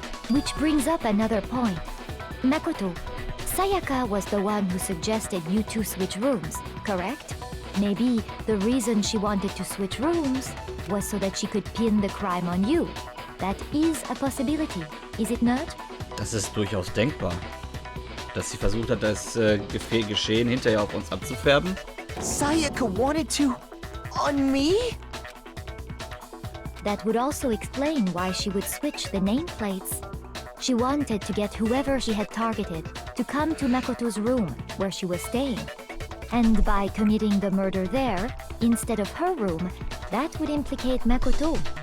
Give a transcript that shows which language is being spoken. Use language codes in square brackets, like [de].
[en] Which brings up another point. Makoto, Sayaka was the one who suggested you two switch rooms, correct? Maybe the reason she wanted to switch rooms was so that she could pin the crime on you. That is a possibility, is it not? [de] Das ist durchaus denkbar. Dass sie versucht hat, das Geschehen hinterher auf uns abzufärben. [en] Sayaka wanted to... on me? That would also explain why she would switch the nameplates. She wanted to get whoever she had targeted to come to Makoto's room where she was staying. And by committing the murder there, instead of her room, that would implicate Makoto.